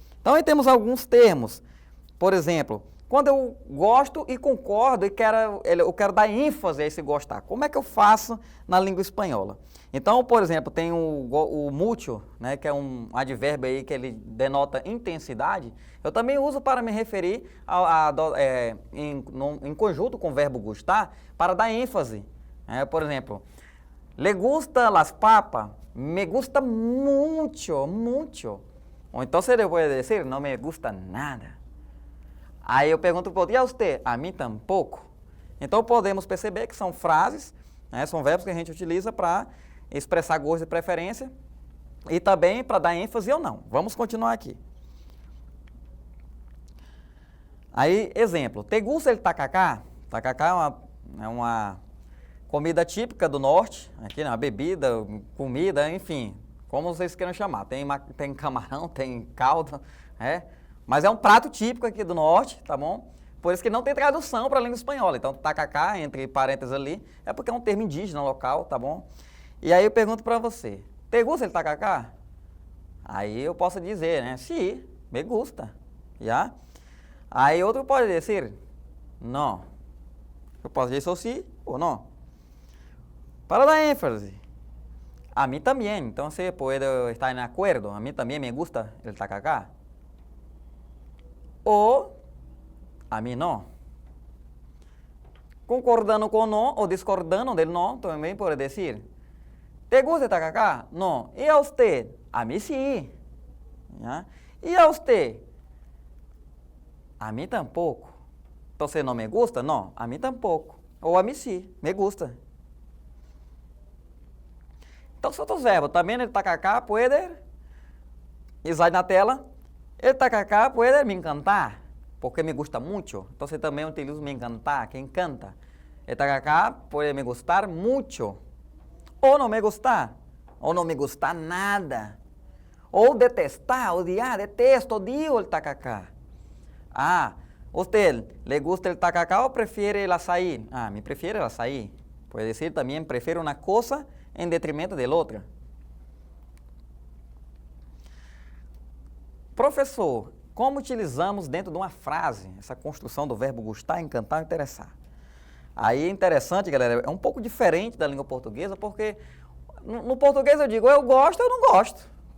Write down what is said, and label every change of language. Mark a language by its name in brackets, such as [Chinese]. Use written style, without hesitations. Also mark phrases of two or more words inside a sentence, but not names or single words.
[Portuguese] Então aí temos alguns termos. Por exemplo, quando eu gosto e concordo e eu quero dar ênfase a esse gostar, como é que eu faço na língua espanhola? Então, por exemplo, tem o mucho, né, que é um advérbio aí que ele denota intensidade. Eu também uso para me referir em conjunto com o verbo gustar para dar ênfase. Por exemplo, [Spanish] le gusta las papas, me gusta mucho, mucho. [Portuguese] Ou então você pode dizer, não [Spanish] me gusta nada. [Portuguese] Aí eu pergunto, e a você? A mim tampouco. Então podemos perceber que são frases, né, são verbos que a gente utiliza para expressar gosto e preferência e também para dar ênfase ou não. Vamos continuar aqui. Aí, exemplo, [Spanish] te gusta el tacacá? [Portuguese] Tacacá é uma comida típica do norte, aqui, né, uma bebida, comida, enfim, como vocês queiram chamar. Tem camarão, tem caldo, mas é um prato típico aqui do norte, tá bom? Por isso que não tem tradução para a língua espanhola. Então, tacacá, entre parênteses ali, é porque é um termo indígena local, tá bom? E aí eu pergunto para você, [Spanish] te gusta el tacacá? [Portuguese] Aí eu posso dizer, né? [Spanish] Sí, me gusta. [Portuguese] Já? Aí outro pode dizer, não. Eu posso dizer sí ou não. Para dar ênfase, a mim também. Então você pode estar de acordo. A mim também [Spanish] me gusta el tacacá. [Portuguese] Ou a mim não. Concordando com não ou discordando del não, também pode dizer, [Spanish] ¿te gusta el tacacá? No. ¿Y a usted? A mí sí. ¿Ya? ¿Y a usted? A mí tampoco. Entonces, ¿no me gusta? No, a mí tampoco. Ou a mí sí, me gusta. [Portuguese] Então, são outros verbos. Também [Spanish] el tacacá [Portuguese] pode, slide na tela, [Spanish] el tacacá [Portuguese] pode me encantar, porque [Spanish] me gusta mucho. [Portuguese] Então, também utilizo me encantar, que encanta. [Spanish] El tacacá [Portuguese] pode [Spanish] me gustar mucho. [Portuguese] Ou não me gostar, ou não me gostar nada, ou detestar, odiar, detesto, [Spanish] odio el tacacá. Ah, ¿usted le gusta el tacacá o prefiere el açaí? Ah, me prefiere el açaí. Puede decir también, prefiero una cosa en detrimento de la otra. [Portuguese] Professor, como utilizamos dentro de uma frase essa construção do verbo gostar, encantar ou interessar? Aí é interessante, galera, é um pouco diferente da língua portuguesa, porque no português eu digo eu gosto, eu não gosto.